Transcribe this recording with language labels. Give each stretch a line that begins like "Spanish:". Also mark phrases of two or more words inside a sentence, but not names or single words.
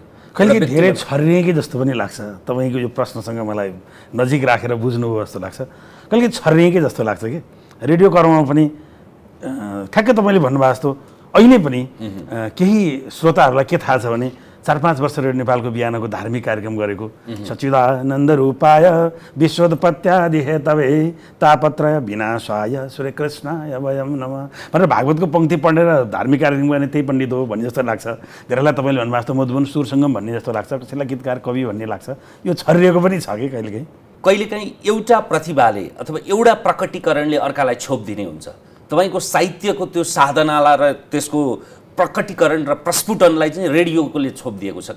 Nepali: कहिले धेरै छरिए कि जस्तो पनि लाग्छ, तपाईँको यो प्रश्नसँग मलाई नजिक राखेर बुझ्नुभयो जस्तो लाग्छ। कहिले छरिए कि जस्तो लाग्छ कि रेडियो कर्ममा पनि ठ्याक्कै तपाईँले भन्नुभएको जस्तो अहिले पनि केही श्रोताहरूलाई के थाहा छ भने 4-5 वर्ष रेडियो नेपालको बिहानको धार्मिक कार्यक्रम गरेको
Sanskrit: सच्चिदानन्द रूपाय विश्वोत्पत्त्यादि हेतवे तापत्रय विनाशाय श्रीकृष्णाय वयं नमः
Nepali: भनेर भागवतको पङ्क्ति पढेर धार्मिक कार्यक्रम गर्ने त्यही पण्डित हो भन्ने जस्तो लाग्छ। धेरैलाई तपाईँले भन्नुभएको जस्तो मधुबन सुर सङ्गम भन्ने जस्तो लाग्छ, कसैलाई गीतकार कवि भन्ने लाग्छ। यो छरिएको पनि छ कि कहिलेकाहीँ कहिलेकाहीँ एउटा प्रतिभाले अथवा एउटा प्रकटीकरणले अर्कालाई छोप दिने हुन्छ। तपाईँको साहित्यको त्यो साधनालाई र त्यसको प्रकटीकरण र प्रस्फुटनलाई चाहिँ रेडियोले छोप दिएको छ के।